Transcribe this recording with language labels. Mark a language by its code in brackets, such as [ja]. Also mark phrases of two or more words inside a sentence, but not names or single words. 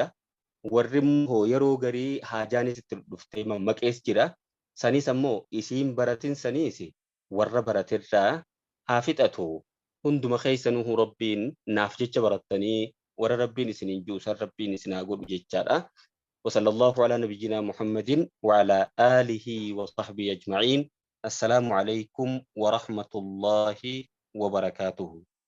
[om] Warri immoo yeroo garii haajaanis itti dhuftee mammaqees jira. Sanis ammoo isiin baratin sanis warra baratirraa haa fixatu. Hunduma keessanuu rabbiin naaf jecha barattanii warra rabbiin isiniin juusan rabbiin isin haa godhu jechaadha. [ar] وصلى الله على نبينا محمد وعلى آله وصحبه أجمعين. السلام عليكم ورحمة الله وبركاته.